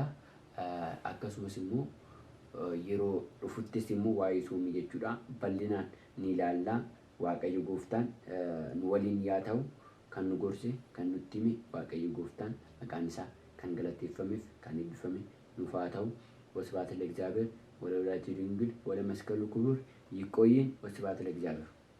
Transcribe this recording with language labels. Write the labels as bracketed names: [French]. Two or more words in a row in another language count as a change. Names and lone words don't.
[Oromo] Akkasumas immoo yeroo dhufuttis immoo waa'ee soomii jechuudha bal'inaan ni ilaalla. Waaqayyo gooftaan nu waliin yaa ta'u kan nu gorse kan nutti hime Waaqayyo Gooftaan maqaan isaa kan galateeffameef kan eebbifame nuuf haa ta'u። [Geez] ወስብሐት ለእግዚአብሔር ወለወላዲቱ ድንግል ወለመስቀሉ ክቡር። [Oromo] ይቆየን። [Geez] ወስብሐት ለእግዚአብሔር።